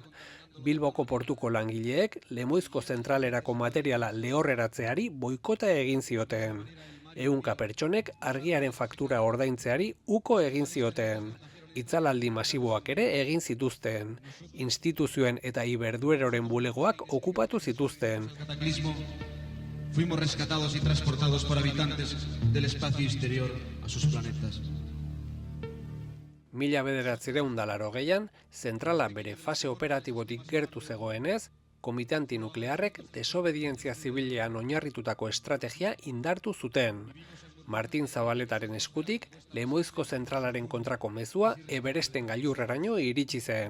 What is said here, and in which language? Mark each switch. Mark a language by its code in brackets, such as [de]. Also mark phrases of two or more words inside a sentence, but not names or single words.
[eu] Bilboko portuko langileek Lemoizko zentralerako materiala lehorreratzeari boikota egin zioten. Ehunka pertsonek argiaren faktura ordaintzeari uko egin zioten. Itzalaldi masiboak ere egin zituzten. Instituzioen eta Iberdueroren bulegoak okupatu zituzten. [es] Cataclismo, fuimos rescatados y transportados por habitantes del espacio exterior a sus planetas. [eu] 1980an, zentrala bere fase operatibotik gertu zegoenez, komite antinuklearrek desobedientzia zibilean oinarritutako estrategia indartu zuten. Martin Zabaletaren eskutik, Lemoizko zentralaren kontrako mezua Everesten gailurreraino iritsi zen.